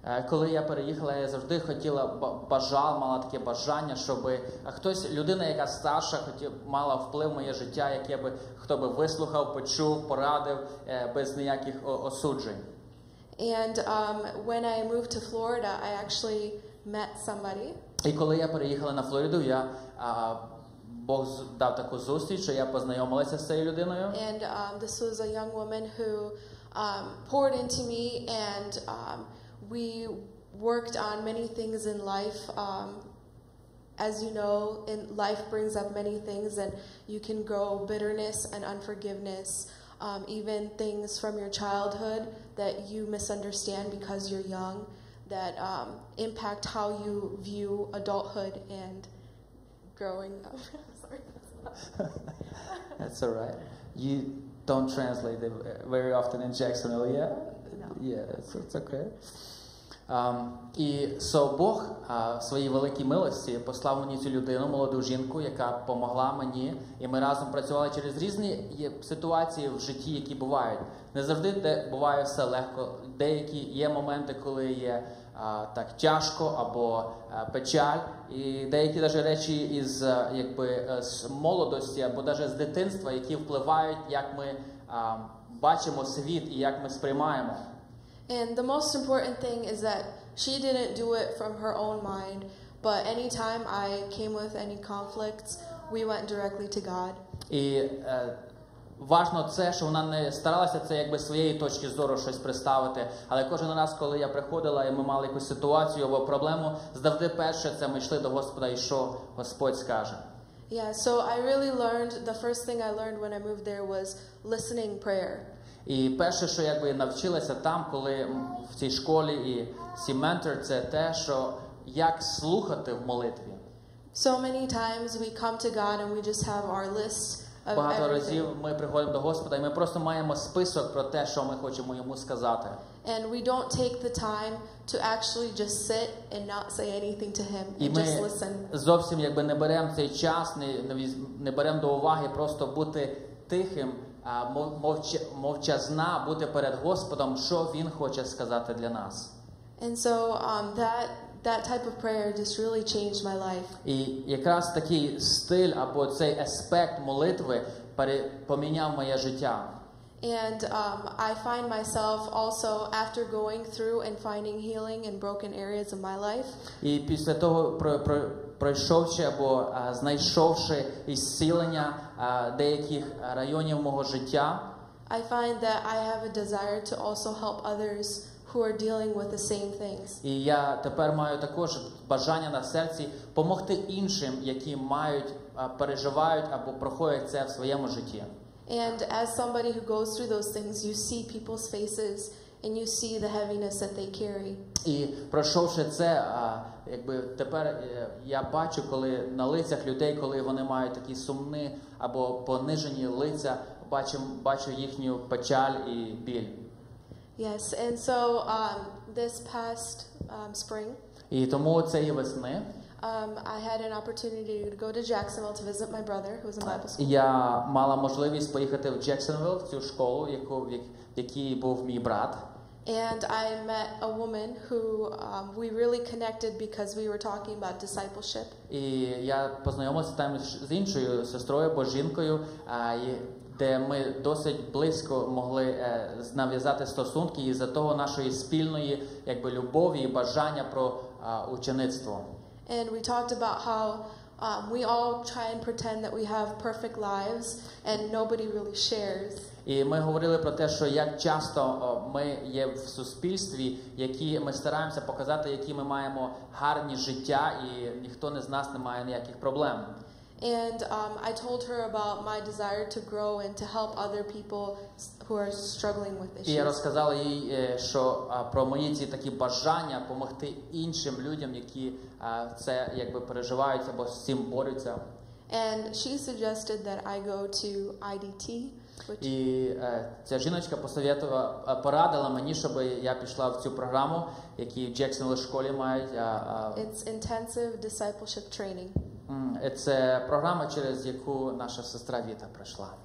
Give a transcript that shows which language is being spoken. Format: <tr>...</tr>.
<uk>Коли я переїхала, я завжди мала таке бажання, щоб хтось, людина, яка старша, мала вплив в моє життя, хто би вислухав, почув, порадив без ніяких осуджень.</uk> <en>And when I moved to Florida, I actually met somebody.</en> <uk>І коли я переїхала на Флориду, Бог дав таку зустріч, що я познайомилася з цією людиною.</uk> <en>And this was a young woman who poured into me, and we worked on many things in life. As you know, life brings up many things, and you can grow bitterness and unforgiveness, even things from your childhood that you misunderstand because you're young, that impact how you view adulthood and growing up. Sorry. That's all right. don't translate it very often in Jacksonville, yeah? No. Yeah, it's okay.</en> <uk>І Бог в своїй великій милості послав мені цю людину, молоду жінку, яка допомогла мені, і ми разом працювали через різні ситуації в житті, які бувають. Не завжди буває все легко. Деякі є моменти, коли є так тяжко або печаль, і деякі навіть речі із з молодості або навіть з дитинства, які впливають, як ми бачимо світ і як ми сприймаємо.</uk> <en>And the most important thing is that she didn't do it from her own mind, but anytime I came with any conflicts, we went directly to God.</en> <uk>І важно це, що вона не старалася це своєї точки зору щось представити, але кожен раз, коли я приходила і ми мали якусь ситуацію або проблему, завжди перше це ми йшли до Господа і що Господь скаже.</uk> <en>Yeah, so I really learned, the first thing I learned when I moved there was listening prayer.</en> <uk>І перше, що навчилася там, коли в цій школі і ці ментор, це те, що як слухати в молитві.</uk> <en>So many times we come to God and we just have our list of</en> <uk>Багато разів</uk> <en>everything.</en> <uk>ми приходимо до Господа і ми просто маємо список про те, що ми хочемо йому сказати.</uk> <en>And we don't take the time to actually just sit and not say anything to him</en> <uk>І</uk> <en>and just</en> <uk>ми</uk> <en>listen.</en> <uk>зовсім не беремо цей час, не беремо до уваги просто бути тихим, мовчазна, бути перед Господом, що Він хоче сказати для нас.</uk> <en>And so that type of prayer just really changed my life.</en> <uk>І якраз такий стиль або цей аспект молитви поміняв моє життя.</uk> <en>And I find myself also after going through and finding healing in broken areas of my life.</en> <uk>І після того, пройшовши або знайшовши ісцілення деяких районів мого життя,</uk> <en>I find that I have a desire to also help others who are dealing with the same things.</en> <uk>і я тепер маю також бажання на серці допомогти іншим, які переживають або проходять це в своєму житті.</uk> <en>And as somebody who goes through those things, you see people's faces and you see the heaviness that they carry.</en> <uk>І пройшовши це, тепер я бачу, коли на лицях людей, коли вони мають такі сумні або понижені лиця, бачу їхню печаль і біль.</uk> <en>Yes, and so this past spring,</en> <uk>І тому цієї весни</uk> <en>I had an opportunity to go to Jacksonville to visit my brother who was in Bible school.</en> <uk>я мала можливість поїхати в Джексонвілл, в цю школу, в якій був мій брат.</uk> <en>And I met a woman who we really connected because we were talking about discipleship.</en> <uk>І я познайомився там з іншою сестрою або жінкою, де ми досить близько могли нав'язати стосунки із-за того нашої спільної любові і бажання про учеництво.</uk> <en>And we talked about how we all try and pretend that we have perfect lives and nobody really shares.</en> <uk>І ми говорили про те, що як часто ми є в суспільстві, які ми стараємося показати, які ми маємо гарні життя, і ніхто з нас не має ніяких проблем.</uk> <en>And I told her about my desire to grow and to help other people who are struggling with</en> <uk>І я</uk> <en>issues.</en> <uk>розказала їй, що про мої ці такі бажання допомогти іншим людям, які це переживають або з цим борються.</uk> <en>And she suggested that I go to IDT, which</en> <uk>І ця жіночка порадила мені, щоб я пішла в цю програму, які в Джексонвілл школі мають.</uk> <en>it's intensive discipleship training.</en> <uk>Це програма, через яку наша сестра Віта пройшла.</uk>